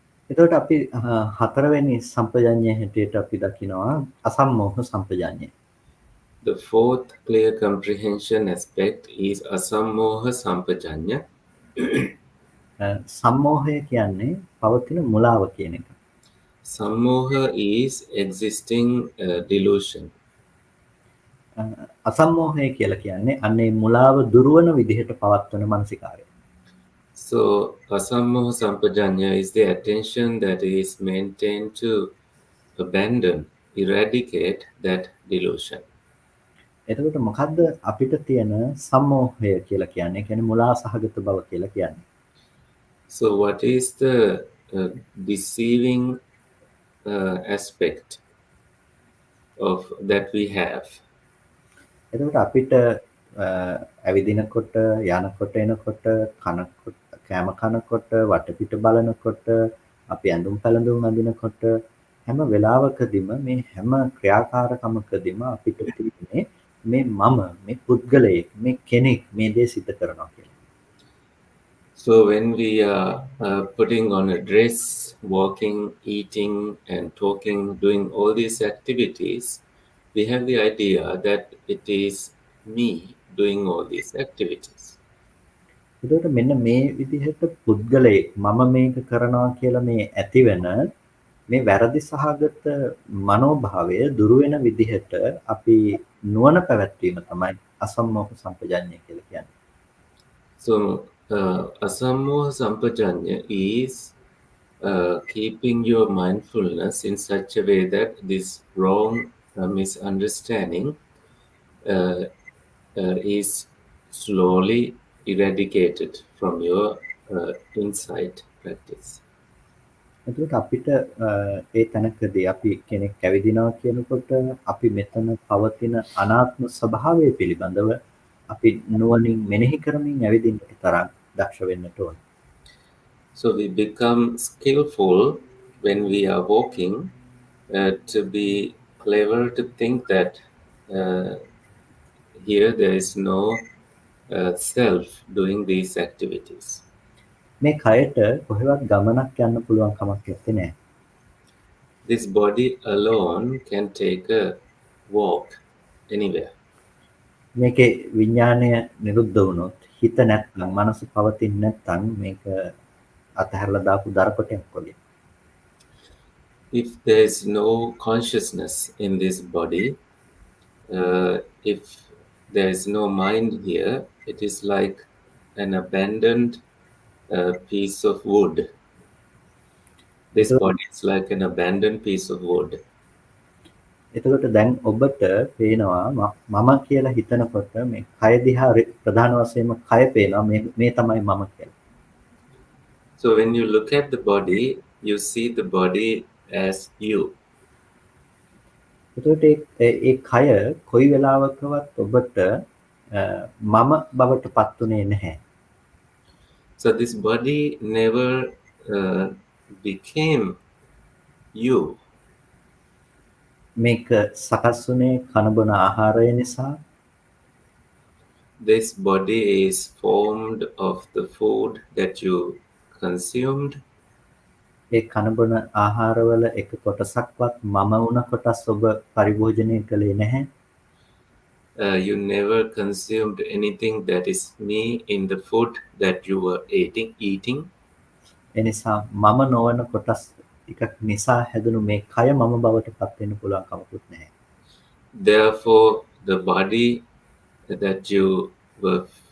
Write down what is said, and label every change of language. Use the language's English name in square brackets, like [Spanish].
[Sinhala] එතකොට අපි හතරවෙනි සම්පජඤ්ඤය හැටියට අපි දකිනවා අසම්මෝහ සම්පජඤ්ඤය. [English] The fourth clear comprehension aspect is asammoha sampajanya. [Sinhala] සම්මෝහය කියන්නේ පවතින මුලාව කියන එක. [English] Sammoha is existing delusion. [Sinhala] අසම්මෝහය කියලා කියන්නේ අන්නේ මුලාව දුරවන විදිහට පවත්වන මානසිකාරය. [English] So asammoha sampajanya is the attention that is maintained to abandon, eradicate that delusion. [Sinhala] එතකොට මොකද්ද අපිට තියෙන සම්මෝහය කියලා කියන්නේ? කියන්නේ මුලා සහගත බව කියලා කියන්නේ. [English] So what is the deceiving aspect of that we have? [Sinhala] එතකොට අපිට ඇවිදිනකොට, යනකොට, එනකොට, කනකොට, කෑම කනකොට, වටපිට බලනකොට, අපි ඇඳුම් පැළඳුම් අඳිනකොට හැම වෙලාවකදීම මේ හැම ක්‍රියාකාරකමකදීම අපිට තියෙන්නේ මේ මම, මේ පුද්ගලයෙක්, මේ කෙනෙක් මේ දේ සිද්ධ කරනවා කියලා. [English] So when we are putting on a dress, walking, eating, and talking, doing all these activities, we have the idea that it is me doing all these activities. [Sinhala] එතකොට මෙන්න මේ විදිහට පුද්ගලයෙක් මම මේක කරනවා කියලා මේ ඇතිවෙන මේ වැරදි සහගත මනෝභාවය දුරු වෙන විදිහට අපි නුවණ පැවැත්වීම තමයි අසම්මෝහ සම්පජඤ්ඤය කියලා කියන්නේ. [English] So asammoha sampajanya is keeping your mindfulness in such a way that this wrong misunderstanding is slowly eradicated from your insight practice. [Sinhala] එතකොට අපිට ඒ තැනකදී අපි කෙනෙක් ඇවිදිනවා කියනකොට අපි මෙතන පවතින අනාත්ම ස්වභාවය පිළිබඳව අපි නුවණින් මෙනෙහි කරමින් ඇවිදින්නට තරම් දක්ෂ වෙන්නට ඕන. [English] So we become skillful when we are walking to be clever to think that here there is no self doing these activities. [Sinhala] මේ කයට කොහෙවත් ගමනක් යන්න පුළුවන් කමක් නැත්තේ නෑ. [English] This body alone can take a walk anywhere. [Sinhala] මේකේ විඥාණය නිරුද්ධ වුණොත් හිත නැත්නම් මනස පවතින්නේ නැත්නම් මේක අතහැරලා දාපු දරකොටයක් වගේ. [English] If there is no consciousness in this body, if there is no mind here, it is like an abandoned piece of wood. This body is like an abandoned piece of wood. [Sinhala] එතකොට දැන් ඔබට පේනවා මම කියලා හිතනකොට මේ කය දිහා ප්‍රධාන වශයෙන්ම කය පේනවා මේ තමයි මම කියලා. [English] So when you look at the body, you see the body as you. [Sinhala] එතකොට ඒ කය කොයි වෙලාවකවත් ඔබට මම බවට පත්ුනේ නැහැ. [English] So this body never became you. [Sinhala] මේක සකස් වුණේ කන බොන ආහාරය නිසා. [English] This body is formed of the food that you consumed. [Sinhala] ඒ කන බොන ආහාරවල එක කොටසක්වත් මම වුණ කොටස් ඔබ පරිභෝජනය කළේ නැහැ. [English] You never consumed anything that is me in the food that you were eating. [Sinhala] එනිසා මම නොවන කොටස් ටිකක් නිසා හැදුණු මේ කය මම බවට පත් වෙන්න පුළුවන් කමකුත් නැහැ. [English] Therefore the body that you were